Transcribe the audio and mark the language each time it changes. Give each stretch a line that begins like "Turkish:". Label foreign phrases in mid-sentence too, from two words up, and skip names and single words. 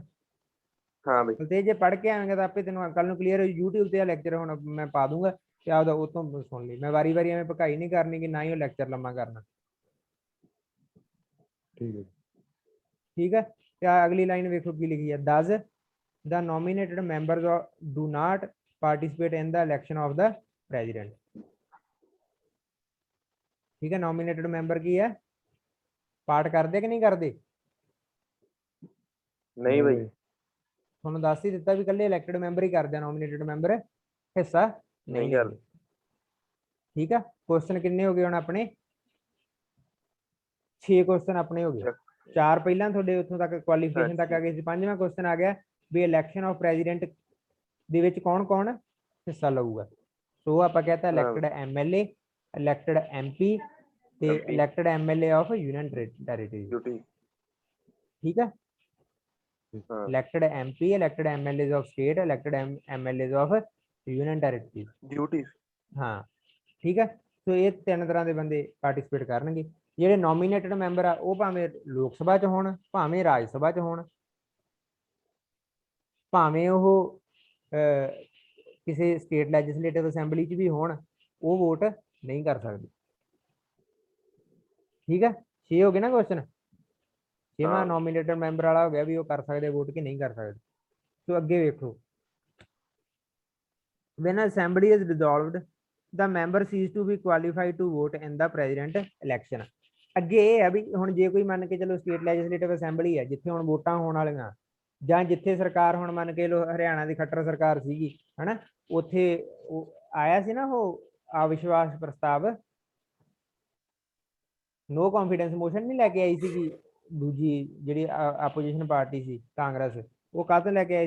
Punjabi: ਹਾਂ ਬਈ। ਤੇ ਜੇ ਪੜ੍ਹ ਕੇ ਆਵੇਂਗਾ ਤਾਂ ਆਪੇ ਤੈਨੂੰ ਕੱਲ ਨੂੰ ਕਲੀਅਰ ਹੋ। YouTube ਤੇ ਆ ਲੈਕਚਰ ਹੁਣ ਮੈਂ ਪਾ ਦੂੰਗਾ ਤੇ ਆਪਦਾ ਉਹ ਤੋਂ ਸੁਣ ਲਈ। ਮੈਂ ਵਾਰੀ ਐਵੇਂ ਭਕਾਈ ਨਹੀਂ ਕਰਨੀ ਕਿ ਨਾ ਹੀ ਉਹ ਲੈਕਚਰ ਲੰਮਾ ਕਰਨਾ। ਠੀਕ ਹੈ, ਤੇ ਅਗਲੀ ਲਾਈਨ ਵੇਖੋ ਕੀ ਲਿਖੀ ਹੈ।
English: ਦਸ the nominated members do not participate in the election of the president।
Punjabi: ਠੀਕ ਹੈ,
English: nominated member
Punjabi: ਕੀ ਹੈ, ਪਾਰਟ ਕਰਦੇ ਕਿ ਨਹੀਂ ਕਰਦੇ? ਨਹੀਂ ਬਈ, ਤੁਹਾਨੂੰ ਦੱਸ ਹੀ ਦਿੱਤਾ ਵੀ ਇਕੱਲੇ
English: elected member
Punjabi: ਹੀ ਕਰਦੇ ਆ,
English: nominated member
Punjabi: ਹਿੱਸਾ ਨਹੀਂ ਕਰਦੇ। ਠੀਕ ਆ, ਕੁਐਸਚਨ ਕਿੰਨੇ ਹੋ ਗਏ ਹੁਣ ਆਪਣੇ? 6 ਕੁਐਸਚਨ ਆਪਣੇ ਹੋ ਗਏ। 4 ਪਹਿਲਾਂ ਤੁਹਾਡੇ ਉੱਥੋਂ ਤੱਕ ਕੁਆਲੀਫਿਕੇਸ਼ਨ ਤੱਕ ਆ ਗਏ ਸੀ, 5ਵਾਂ ਕੁਐਸਚਨ ਆ ਗਿਆ ਵੀ
English: election of president
Punjabi: ਦੇ ਵਿੱਚ ਕੌਣ ਕੌਣ ਹਿੱਸਾ ਲਊਗਾ। ਸੋ ਆਪਾਂ ਕਹਤਾ
English: elected MLA, elected MP
Punjabi: ਤੇ MP
English: elected MLA of union territory.
Punjabi: ਡਿਊਟੀ ਠੀਕ ਹੈ,
English: elected MP, elected MLAs of state, elected MLAs of union territories।
Punjabi: ਡਿਊਟੀ ਹਾਂ ਠੀਕ ਹੈ। ਸੋ ਇਹ ਤਿੰਨ ਤਰ੍ਹਾਂ ਦੇ ਬੰਦੇ ਪਾਰਟਿਸਿਪੇਟ ਕਰਨਗੇ। ਜਿਹੜੇ
English: nominated member
Punjabi: ਆ ਉਹ ਭਾਵੇਂ ਲੋਕ ਸਭਾ ਚ ਹੋਣ, ਭਾਵੇਂ ਰਾਜ ਸਭਾ ਚ ਹੋਣ, ਭਾਵੇਂ ਉਹ ਕਿਸੇ
English: state legislative assembly
Punjabi: ਚ ਵੀ ਹੋਣ, ਉਹ ਵੋਟ ਨਹੀਂ ਕਰ ਸਕਦੇ। ਠੀਕ ਹੈ, 6 ਹੋ ਗਏ ਨਾ ਕੁਐਸਚਨ। ਛੇਵਾਂ
English: nominated member
Punjabi: ਵਾਲਾ ਹੋ ਗਿਆ ਵੀ ਉਹ ਕਰ ਸਕਦੇ ਵੋਟ ਕਿ ਨਹੀਂ ਕਰ ਸਕਦੇ। ਸੋ ਅੱਗੇ ਵੇਖੋ,
English: when assembly is dissolved the member cease to be qualified to vote in the president election।
Punjabi: ਅੱਗੇ ਇਹ ਹੈ ਵੀ ਹੁਣ ਜੇ ਕੋਈ ਮੰਨ ਕੇ ਚਲੋ
English: state legislative assembly
Punjabi: ਹੈ ਜਿੱਥੇ ਹੁਣ ਵੋਟਾਂ ਹੋਣ ਵਾਲੀਆਂ, ਜਾਂ ਜਿੱਥੇ ਸਰਕਾਰ ਹੁਣ ਮੰਨ ਕੇ ਲੋ ਹਰਿਆਣਾ ਦੀ ਖੱਟਰ ਸਰਕਾਰ ਸੀਗੀ ਹਨਾ, ਉੱਥੇ ਉਹ ਆਇਆ ਸੀ ਨਾ ਉਹ ਅਵਿਸ਼ਵਾਸ ਪ੍ਰਸਤਾਵ,
English: no confidence motion
Punjabi: ਨਹੀਂ ਲੈ ਕੇ ਆਈ ਸੀਗੀ ਦੂਜੀ ਜਿਹੜੀ
English: opposition party
Punjabi: ਸੀ ਕਾਂਗਰਸ, ਉਹ ਕਾਹਤੋਂ ਲੈ ਕੇ ਆਏ ਸੀ?